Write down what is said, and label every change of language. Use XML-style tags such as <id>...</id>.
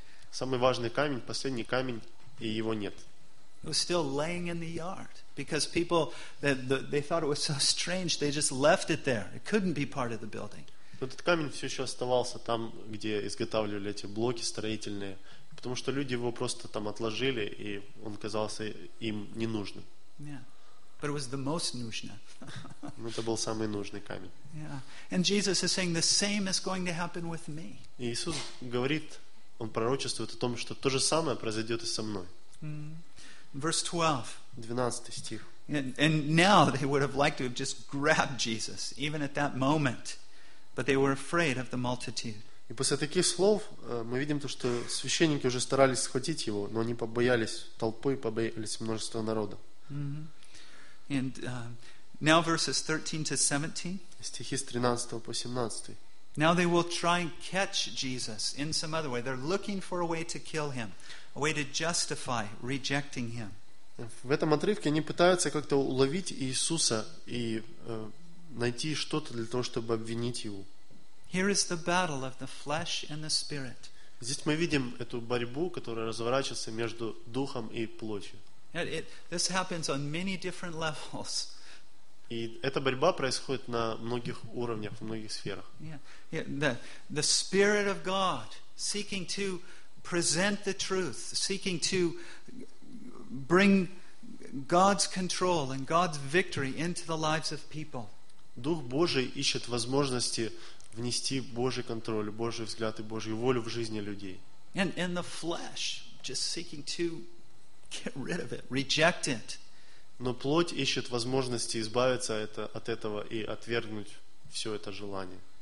<ru>Самый важный камень, последний камень, и его нет.</ru> <en>It was still laying in the yard because people they thought it was so strange they just left it there. It couldn't be part of the building.</en> <ru>Этот камень все еще оставался там, где изготавливали эти блоки строительные. Потому что люди его просто там отложили, и он казался им ненужным.</ru> <en>Yeah. But it was the most</en> <ru>нужно. Но это был самый нужный камень.</ru> <en>Yeah. And Jesus is saying the same is going to happen with me.</en> <ru>И Иисус говорит, он пророчествует о том, что то же самое произойдет и со мной.</ru> <en>Verse 12.</en> <ru>12 стих.</ru> <en>And now they would have liked to have just grabbed Jesus, even at that moment, but they were afraid of the multitude.</en> <ru>И после таких слов мы видим то, что священники уже старались схватить его, но они побоялись толпы, побоялись множества народа.</ru> <en>Mm-hmm. And now verses 13 to 17.</en> <ru>Стихи с 13 по 17.</ru> <en>Now they will try and catch Jesus in some other way. They're looking for a way to kill him, a way to justify rejecting him.</en> <ru>В этом отрывке они пытаются как-то уловить Иисуса и найти что-то для того, чтобы обвинить его.</ru> <en>Here is the battle of the flesh and the spirit.</en> <ru>Здесь мы видим эту борьбу, которая разворачивается между духом и плотью.</ru> <en>This happens on many different levels.</en> <ru>И эта борьба происходит на многих уровнях, в многих сферах.</ru> <en>Yeah. Yeah, the spirit of God seeking to present the truth, seeking to bring God's control and God's victory into the lives of people.</en> <ru>Дух Божий ищет возможности внести Божий контроль, Божий взгляд и Божью волю в жизни людей.</ru> <en>And the flesh, just seeking to Get rid of it. Reject it.</en> <ru>Но плоть ищет возможности избавиться от этого и отвергнуть все это желание.</ru>